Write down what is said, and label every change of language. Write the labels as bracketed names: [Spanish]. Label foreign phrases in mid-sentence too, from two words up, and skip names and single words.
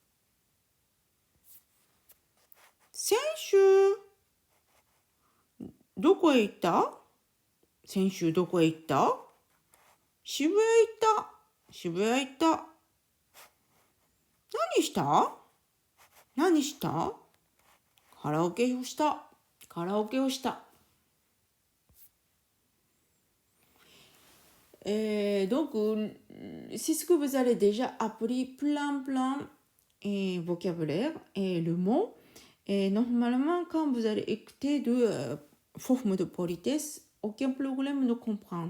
[Japanese] 先週どこへ行った？先週どこへ行った？渋谷行った。渋谷行った。何した？何した？カラオケをした。カラオケをした。 [French] Donc, c'est ce que vous avez déjà appris plein vocabulaire et le mot. Et normalement, quand vous allez écouter de formes de politesse, aucun problème de comprendre.